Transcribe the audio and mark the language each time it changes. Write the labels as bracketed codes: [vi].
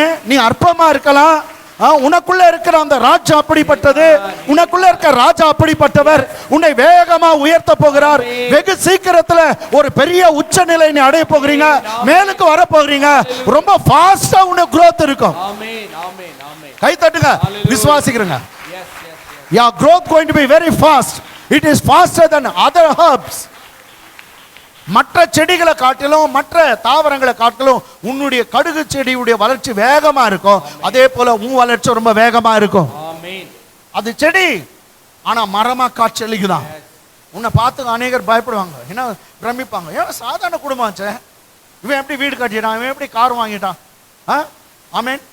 [ta] நீ அற்பமா இருக்கலாம், உனக்குள்ள இருக்கிற அந்த ராஜா அப்படிப்பட்டது, உனக்குள்ள இருக்கிற ராஜா அப்படிப்பட்டவர் உன்னை வேகமா உயர்த்த போகிறார். வெகு சீக்கிரத்துல ஒரு பெரிய உச்ச நிலை நீ அடைய போகிறீங்க, மேலுக்கு வர போகிறீங்க. ரொம்ப ஃபாஸ்டா உனக்கு growth இருக்கும். கை தட்டுங்க, விசுவாசிக்கிறங்க. [en] Your growth going to be very fast. It is faster than other herbs. [ta] மற்ற செடிகளை காட்டிலும், மற்ற தாவரங்களை காட்டிலும் உன்னுடைய கடுகு செடியுடைய வளர்ச்சி வேகமா இருக்கும். அதே போல உன் வளர்ச்சி ரொம்ப வேகமா இருக்கும். அது செடி, ஆனா மரமா காட்சியளிக்குதான். உன்னை பார்த்து அநேகர் பயப்படுவாங்க, என்ன பிரமிப்பாங்க. ஏன் சாதாரண குடும்பம், இவன் எப்படி வீடு கட்டிட்டான், இவன் எப்படி கார் வாங்கிட்டான். ஆமென்.